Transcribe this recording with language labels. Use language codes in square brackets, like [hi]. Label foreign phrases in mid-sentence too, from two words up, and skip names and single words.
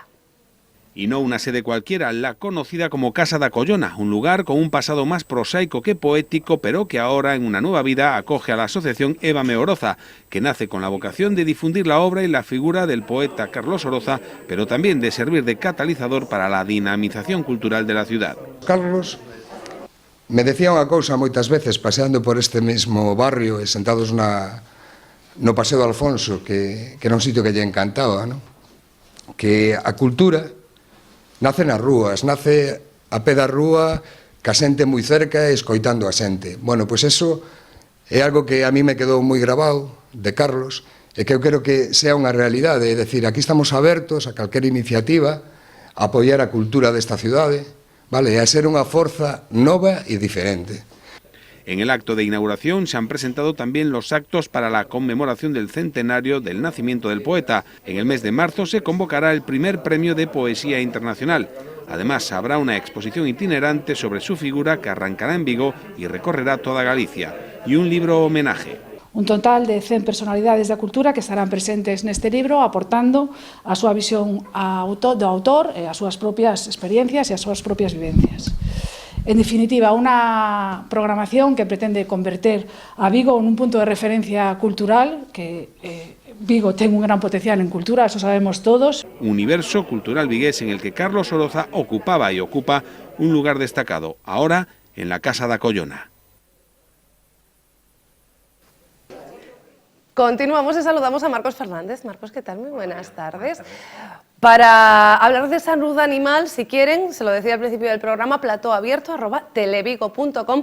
[es] Y no una sede cualquiera, la conocida como Casa da Collona, un lugar con un pasado más prosaico que poético, pero que ahora en una nueva vida acoge a la asociación Évame Oroza, que nace con la vocación de difundir la obra y la figura del poeta Carlos Oroza, pero también de servir de catalizador para la dinamización cultural de la ciudad. [gl] Carlos me decía unha cousa moitas veces, paseando por este mesmo barrio e sentados no Paseo de Alfonso, que era un sitio que lle encantaba, ¿no? Que a cultura nace nas rúas, nace a pé da rúa, ca xente moi cerca e escoitando a xente. Bueno, pois eso é algo que a mí me quedou moi grabado de Carlos e que eu quero que sea unha realidade, é dicir, aquí estamos abertos a calquera iniciativa, a apoiar a cultura desta cidade, vale, e a ser unha forza nova e diferente. [es] En el acto de inauguración se han presentado también los actos para la conmemoración del centenario del nacimiento del poeta. En el mes de marzo se convocará el primer premio de poesía internacional. Además, habrá una exposición itinerante sobre su figura que arrancará en Vigo y recorrerá toda Galicia. Y un libro homenaje. [gl] Un total de 100 personalidades da cultura que estarán presentes neste libro aportando a súa visión do autor e as súas propias experiencias e as súas propias vivencias. En definitiva, unha programación que pretende converter a Vigo en un punto de referencia cultural, que Vigo ten un gran potencial en cultura, eso sabemos todos. [es] Universo cultural vigués en el que Carlos Oroza ocupaba y ocupa un lugar destacado, ahora en la Casa da Collona. Continuamos y saludamos a Marcos Fernández. Marcos, ¿qué tal? Muy buenas tardes. Para hablar de salud animal, si quieren, se lo decía al principio del programa, platoabierto@televigo.com.